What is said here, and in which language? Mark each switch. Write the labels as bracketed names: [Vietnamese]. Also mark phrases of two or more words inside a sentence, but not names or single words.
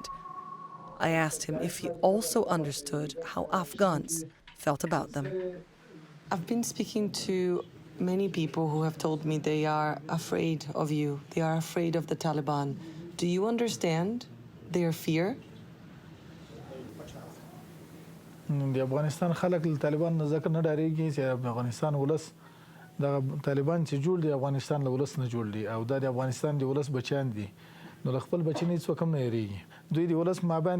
[English] I asked him if he also understood how Afghans felt about them. I've been speaking to many people who have told me they are afraid of you, they are afraid of the Taliban. Do you understand their fear? [Pashto] د افغانستان خلک له طالبان نه ځکه نه ډارېږي چې افغانستان ولس دغه طالبان چې جوړ دي افغانستان له ولس نه جوړ دي او دا د افغانستان د ولس بچیان دي نو له خپل بچي نه هېڅوک هم نه یېرېږي دوی د ولس مابین